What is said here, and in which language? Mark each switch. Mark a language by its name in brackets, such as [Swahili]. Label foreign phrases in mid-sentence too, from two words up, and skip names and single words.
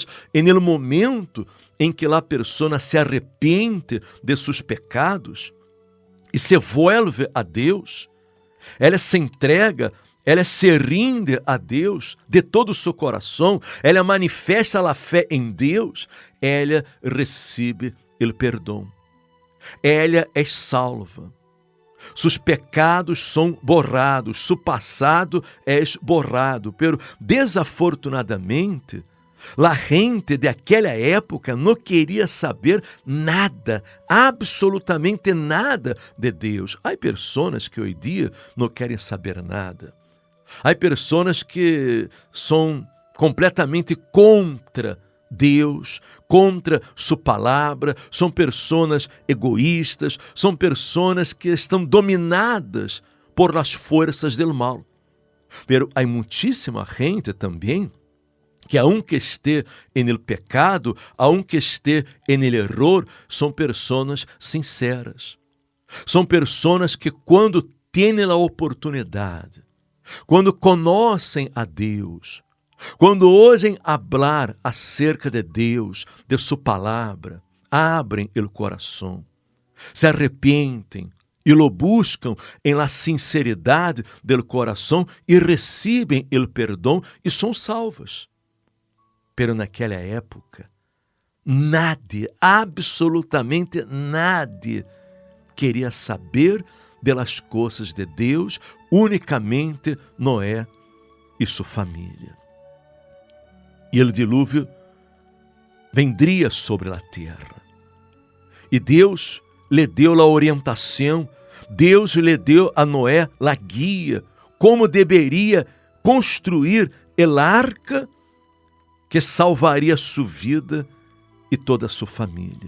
[Portuguese] e no momento em que a pessoa se arrepende de seus pecados e [Spanish] se vuelve [Portuguese] a Deus, ela se entrega, ela se rinde a Deus de todo o seu coração, ela manifesta a fé em Deus, ela recebe o perdão, ela é salva. sus pecados são borrados, su passado es borrado. [Spanish] Pero desafortunadamente, la gente de [Portuguese] aquela época não queria saber nada, absolutamente nada de Deus. Há pessoas que hoje em dia não querem saber nada. Há pessoas que são completamente contra Deus, contra sua palavra, são pessoas egoístas, são pessoas que estão dominadas [Spanish] por las [Portuguese] forças del mal. [Spanish] Pero [Portuguese] há muitíssima gente também que [Spanish] aunque esté en el pecado, aunque esté en el error, [Portuguese] são pessoas sinceras. São pessoas que quando têm a oportunidade, quando conhecem a Deus, quando ousem falar acerca de Deus, de sua palavra, abrem o coração, se arrepentem e lo buscam em [Spanish] la sinceridade del [Portuguese] coração e recebem o perdão e são salvos. Pero naquela época, [Spanish] nadie, absolutamente nadie, [Portuguese] queria saber das coisas de Deus, unicamente Noé e sua família. E o dilúvio vendria sobre a terra. E Deus lhe deu a orientação, Deus lhe deu a Noé a guia, como deveria construir [Spanish] el arca [Portuguese] que salvaria sua vida e toda a sua família.